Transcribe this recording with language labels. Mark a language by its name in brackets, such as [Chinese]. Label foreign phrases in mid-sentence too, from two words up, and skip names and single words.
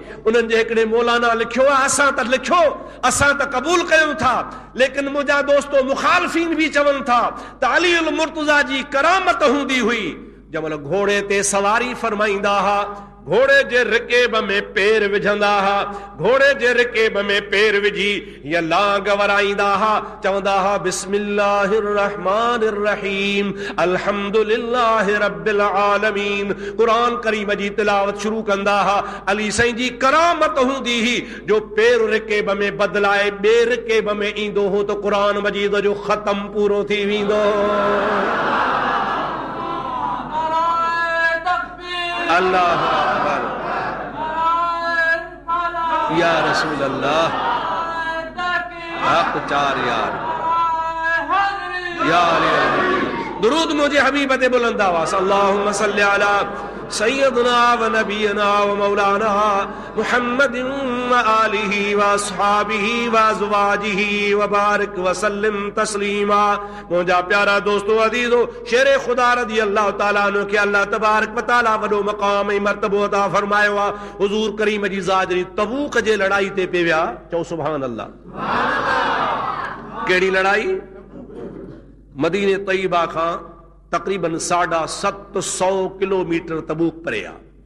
[Sindhi] उन्हनि जे हिकिड़े मौलाना लिखियो आहे, असां त लिखियो, असां त क़बूल कयूं था, लेकिन मुंहिंजा दोस्तो मुखालफ़ीन बि चवनि था त अली अल मुर्तज़ा जी करामत हूंदी हुई जंहिंमहिल घोड़े ते सवारी फरमाईंदा हुआ, घोड़े जे रिकेब में पेर विझंदा हुआ, घोड़े जे रिकेब में पेर विझी या लांग वराईंदा हुआ, चवंदा हुआ [Arabic] بسم الله الرحمن الرحيم الحمد لله رب العالمين. [Sindhi] कुरान करीम जी तिलावत शुरू कंदा हुआ। अली साईं जी करामत हूंदी ही जो पेर रिकेब में बदलाए ॿिए रिकेब में ईंदो हो त कुरान मजीद जो ख़त्म पूरो थी वेंदो। [Arabic] الله أكبر, يا رسول الله, [Sindhi] हक चार यार, दुरूद मुझे हबीब ते बुलंद आवाज़, [Arabic] اللهم صل على سيدنا ونبينا ومولانا محمد وآله وأصحابه وأزواجه وبارك وسلم تسليما. [Sindhi] मुंहिंजा प्यारा दोस्तो अज़ीज़ो, शेर खुदा [Arabic] رضي الله تعالى عنه [Sindhi] खे [Arabic] الله تبارك وتعالى [Sindhi] वॾो मक़ाम ऐं मर्तबो अता फरमायो आहे। हुज़ूर करीम जी ज़ात जॾहिं तबूक जे लड़ाई ते पे विया, चओ [Arabic] سبحان الله. [Sindhi] कहिड़ी लड़ाई? मदीने तय्यबा खां तकरीबन 750 किलोमीटर तबूक परे आहे।